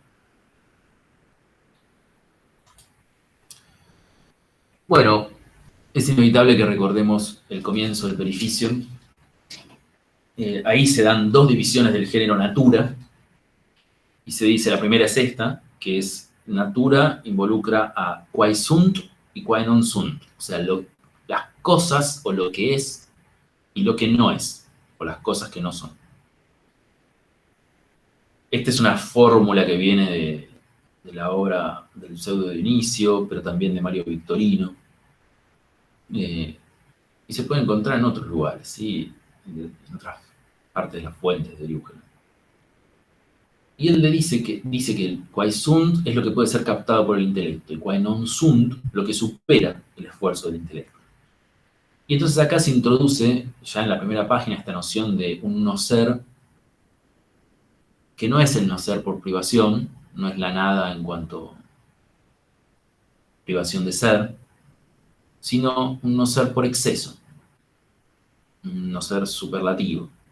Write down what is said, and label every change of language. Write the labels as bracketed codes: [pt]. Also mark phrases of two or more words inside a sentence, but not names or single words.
[es] Bueno, es inevitable que recordemos el comienzo del Perificio. Ahí se dan dos divisiones del género natura, y se dice, la primera es esta, que es natura involucra a [la] quae sunt [es] y [la] quae non sunt, [es] o sea, las cosas o lo que es y lo que no es, o las cosas que no son. Esta es una fórmula que viene de la obra del pseudo Dionisio, pero también de Mario Victorino, y se puede encontrar en otros lugares, ¿sí? En otras partes de las fuentes de Diógenes. Y él le dice que el [la] quae sunt [es] es lo que puede ser captado por el intelecto, y [la] quae non sunt [es] lo que supera el esfuerzo del intelecto. Y entonces acá se introduce, ya en la primera página, esta noción de un no ser, que no es el no ser por privación, no es la nada en cuanto privación de ser, sino un no ser por exceso, un no ser superlativo.